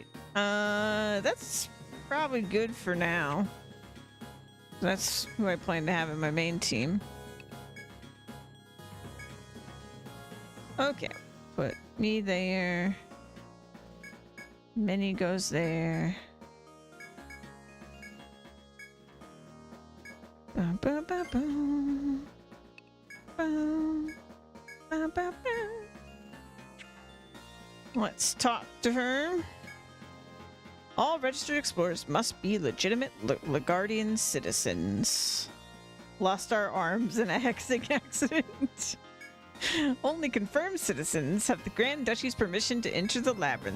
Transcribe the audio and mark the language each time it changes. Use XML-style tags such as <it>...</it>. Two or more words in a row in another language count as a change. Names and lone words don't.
<en>That's probably good for now. That's who I plan to have in my main team. Okay. Put me there. Minnie goes there. Ba, ba, ba, boom. Boom. Ba, ba, ba. Let's talk to her. All registered explorers must be legitimate Lagardian citizens. Lost our arms in a hexing accident. Only confirmed citizens have the Grand Duchy's permission to enter the labyrinth.</en>